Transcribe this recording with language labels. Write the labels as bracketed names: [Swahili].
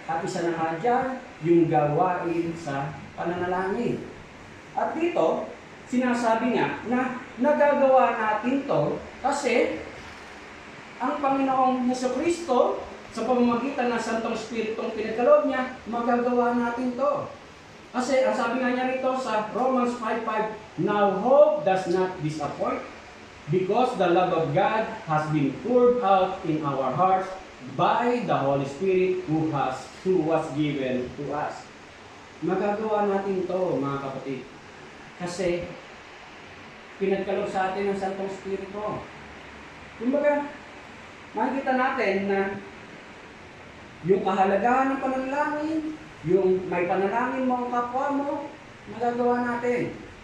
[Filipino] At isa na nga dyan, yung gawain sa pananalangin. At dito, sinasabi nga na nagagawa natin to kasi ang Panginoong Jesucristo sa pamamagitan ng Santong Espiritong pinagkaloob niya, magagawa natin to. Kasi ang sabi nga niya rito sa Romans 5:5, [English] now hope does not disappoint because the love of God has been poured out in our hearts by the Holy Spirit who was given to us. [Filipino] Magagawa natin to, mga kapatid. Kasi pinagkaloob sa atin ng Santong Espiritu. Kumbaga, makikita natin na yung kahalagahan ng pananalangin, yung may panalangin mo ang kapwa mo, magagawa natin.